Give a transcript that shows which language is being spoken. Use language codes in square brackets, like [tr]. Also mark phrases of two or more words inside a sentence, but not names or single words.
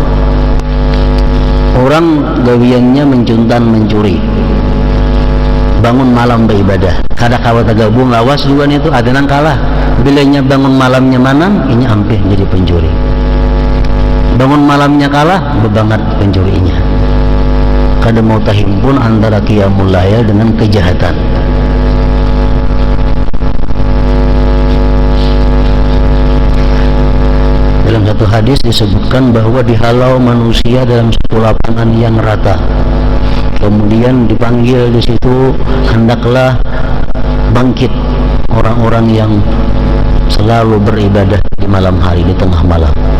[bjn] Orang gawiannya mencuntan mencuri, bangun malam beribadah, kada kawat gabung lawas juga itu ada nang kalah. Bilanya bangun malamnya manang, ini ampih jadi pencuri. Bangun malamnya kalah, bebangat pencurinya. Kada mau tahimpun antara [ar] قيام الليل [bjn] dengan kejahatan. [id] Dalam satu hadis disebutkan bahwa dihalau manusia dalam satu lapangan yang rata. Kemudian dipanggil di situ, hendaklah bangkit orang-orang yang selalu beribadah di malam hari, di tengah malam.